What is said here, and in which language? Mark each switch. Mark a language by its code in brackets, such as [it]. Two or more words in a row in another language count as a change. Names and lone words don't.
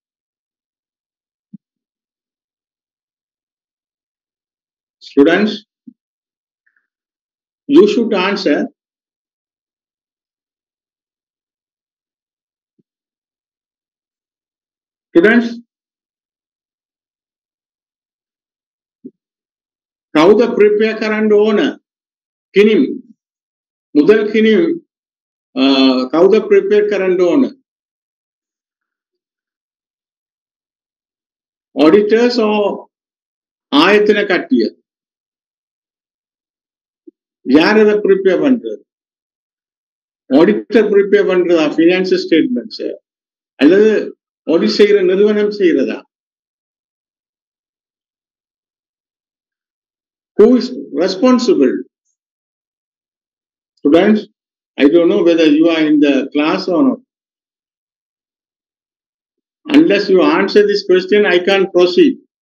[en] Students, you should answer. Students, [si] කවුද prepare කරන්න ඕන? කිනිම් මුදල් කිනිම් කවුද prepare කරන්න ඕන? [en] Auditors or [si] ආයතන කට්ටිය? [ta] யார் அதை prepare பண்றது? Auditor prepare பண்றதா [en] financial statements [ta] அல்லது audit செய்கிற நிறுவனம் செய்கிறதா? [en] Who is responsible? Students, I don't know whether you are in the class or not. Unless you answer this question, I can't proceed.